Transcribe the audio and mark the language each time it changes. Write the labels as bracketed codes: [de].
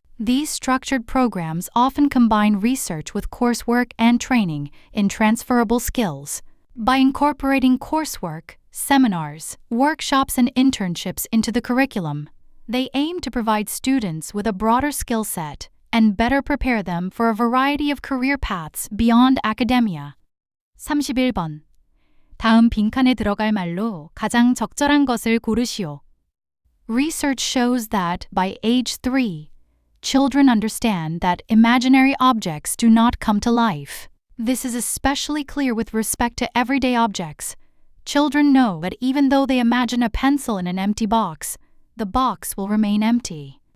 [en] These structured programs often combine research with coursework and training in transferable skills. By incorporating coursework, seminars, workshops, and internships into the curriculum, they aim to provide students with a broader skill set and better prepare them for a variety of career paths beyond academia. [ko] 31번. 다음 빈칸에 들어갈 말로 가장 적절한 것을 고르시오. [en] Research shows that by age 3, children understand that imaginary objects do not come to life. This is especially clear with respect to everyday objects. Children know that even though they imagine a pencil in an empty box, the box will remain empty.